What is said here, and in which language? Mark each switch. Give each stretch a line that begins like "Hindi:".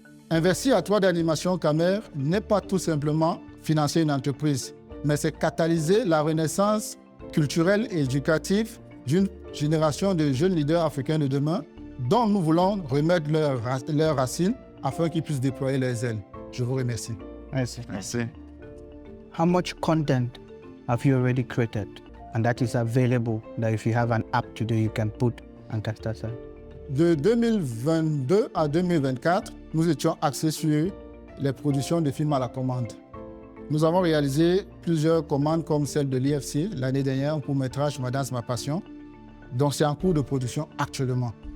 French: Investir à 3D Animation Camer n'est pas tout simplement financer une entreprise, mais c'est catalyser la renaissance culturelle et éducative d'une génération de jeunes leaders africains de demain dont nous voulons remettre leurs racines afin qu'ils puissent déployer leurs ailes. Je vous remercie. Merci. Merci.
English: How much content have you already created? And that is available, that if you have an app today, you can put and cast aside.
French: De 2022 à 2024, nous étions axés sur les productions de films à la commande. Nous avons réalisé plusieurs commandes comme celle de l'IFC l'année dernière, un court-métrage Ma danse, ma passion. Donc c'est en cours de production actuellement.